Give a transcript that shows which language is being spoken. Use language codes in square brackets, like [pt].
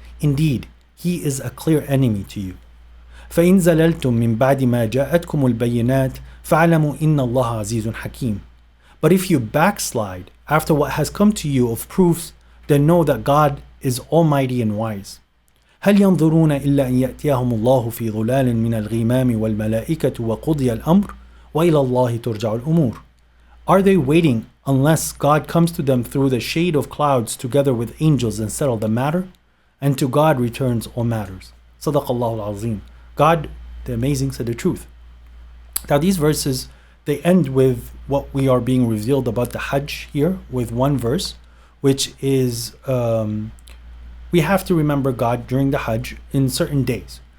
[en] Indeed, he is a clear enemy to you. [ar] فَإِنْ زَلَلْتُمْ مِنْ بَعْدِ مَا جَاءَتْكُمُ الْبَيِّنَاتِ فَاعْلَمُوا إِنَّ اللَّهَ عَزِيزٌ حَكِيمٌ. [en] But if you backslide after what has come to you of proofs, then know that God is almighty and wise. [ar] هل ينظرون إلا أن يأتيهم الله في ظلال من الغمام والملائكة وقضي الأمر وإلى الله ترجع الأمور. [en] Are they waiting unless God comes to them through the shade of clouds together with angels and settle the matter? And to God returns all matters. [ar] صدق الله العظيم. [en] God, the Amazing, said the truth. Now these verses, they end with what we are being revealed about the Hajj here, with one verse, which is we have to remember God during the Hajj in certain days.